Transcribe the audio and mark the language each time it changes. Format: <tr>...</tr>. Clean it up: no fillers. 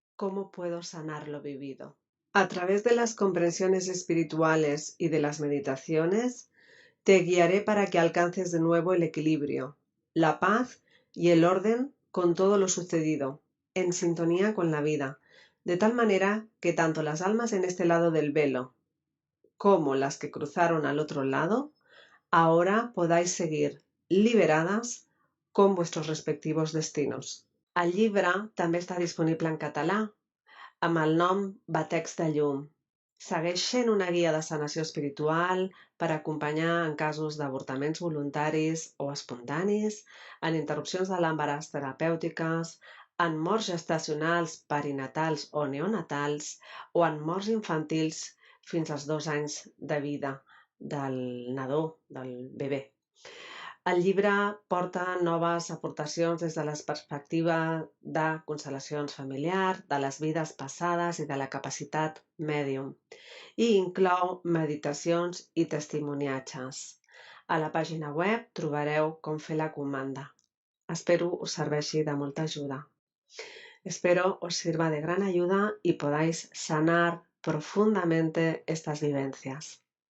<es>¿Cómo puedo sanar lo vivido? A través de las comprensiones espirituales y de las meditaciones, te guiaré para que alcances de nuevo el equilibrio, la paz y el orden con todo lo sucedido, en sintonía con la vida, de tal manera que tanto las almas en este lado del velo como las que cruzaron al otro lado, ahora podáis seguir liberadas con vuestros respectivos destinos.</es> <ca>El llibre també està disponible en català amb el nom Batecs de llum. Segueix sent una guia de sanació espiritual per acompanyar en casos d'avortaments voluntaris o espontanis, en interrupcions de l'embaràs terapèutiques, en morts gestacionals, perinatals o neonatals o en morts infantils fins als 2 anys de vida del nadó, del bebè. El llibre porta noves aportacions des de la perspectiva de constel·lacions familiar, de les vides passades i de la capacitat mèdium, i inclou meditacions i testimoniatges. A la pàgina web trobareu com fer la comanda. Espero us serveixi de molta ajuda.</ca> <es>Espero os sirva de gran ayuda y podáis sanar profundamente estas vivencias.</es>